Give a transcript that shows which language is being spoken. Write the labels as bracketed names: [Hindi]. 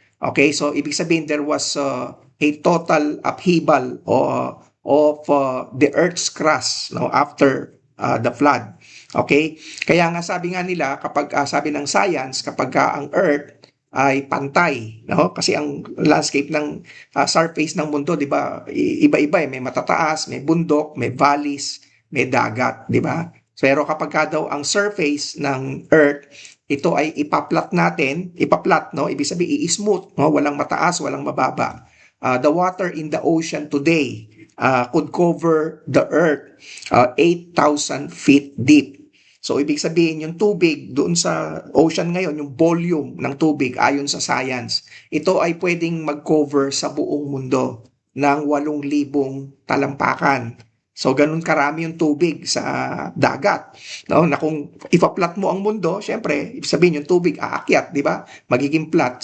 [English] Okay, so [Filipino] ibig sabihin [English] there was a total upheaval of the earth's crust, no, after the flood. Okay? [Filipino] Kaya nga sabi nga nila kapag sabi ng science kapag ang earth ay pantay, no? Kasi ang landscape ng surface ng mundo, 'di ba? Iba-iba may matataas, may bundok, may valleys, may dagat, 'di ba? Pero kapag daw ang surface ng earth ito ay ipaplat natin, ipaplat, no? Ibig sabihin i-smooth, no? Walang mataas, walang mababa. [English] The water in the ocean today could cover the earth 8,000 feet deep. [Filipino] So ibig sabihin yung tubig doon sa ocean ngayon, yung volume ng tubig ayon sa science, ito ay pwedeng mag-cover sa buong mundo ng 8,000 talampakan. So ganun karami yung tubig sa dagat. No, na kung ipa-plot mo ang mundo, syempre, ibig sabihin yung tubig aakyat, 'di ba? Magiging flat.